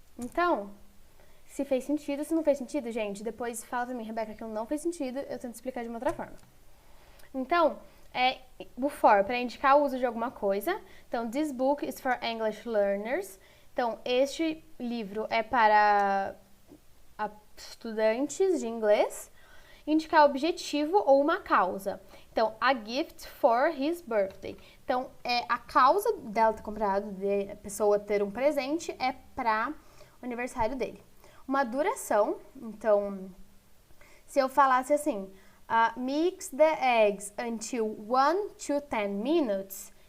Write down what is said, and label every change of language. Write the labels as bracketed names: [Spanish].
[Portuguese] Então, se fez sentido, se não fez sentido, gente, depois fala pra mim, Rebeca, que não fez sentido, eu tento explicar de uma outra forma. Então, o for, para indicar o uso de alguma coisa. Então, [English] this book is for English learners. [Portuguese] Então, este livro é para estudantes de inglês. Indicar objetivo ou uma causa. Então, [English] a gift for his birthday. [Portuguese] Então, a causa dela ter comprado, de a pessoa ter um presente, é para o aniversário dele. Uma duração. Então, se eu falasse assim... [English] mix the eggs until 1 to 10 minutes.